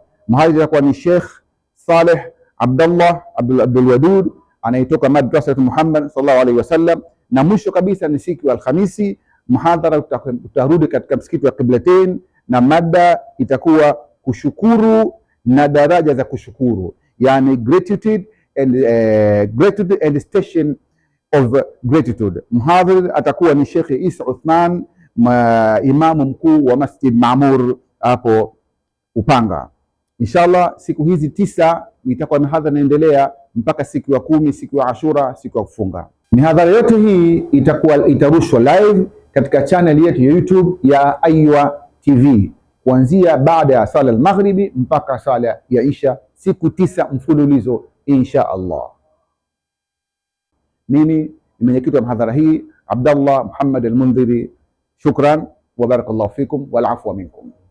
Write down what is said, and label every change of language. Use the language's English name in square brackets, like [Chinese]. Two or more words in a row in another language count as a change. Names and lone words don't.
[Swahili] Mhadhiri itakuwa ni Sheikh Saleh Abdullah Abdul Wadud anayetoka Madrasatu Muhammad [Arabic] صلى الله عليه وسلم. [Swahili] Na mwisho kabisa ni siku ya Alhamisi mhadhara utarudi katika msikiti wa Qiblatain, na mada itakuwa kushukuru na daraja za kushukuru, yani [English] gratitude and station of gratitude. [Swahili] Mhadhiri atakuwa ni Sheikh Isa Uthman, imamu mkuu wa Masjid Maamur hapo Upanga. Inshallah siku hizi 9 itakuwa mihadhara inaendelea mpaka siku ya 10, siku ya Ashura, siku ya kufunga. Mihadhara yote hii itarushwa live katika channel yetu ya YouTube ya Aywa TV kuanzia baada ya sala al-maghribi mpaka sala ya Isha, siku 9 mfululizo [Arabic] إن شاء الله. [Swahili] Mimi ni mwenyekiti wa mhadhara hii Abdullah Muhammad Al-Mundhiri. [Arabic] شكرا وبارك الله فيكم والعفو منكم.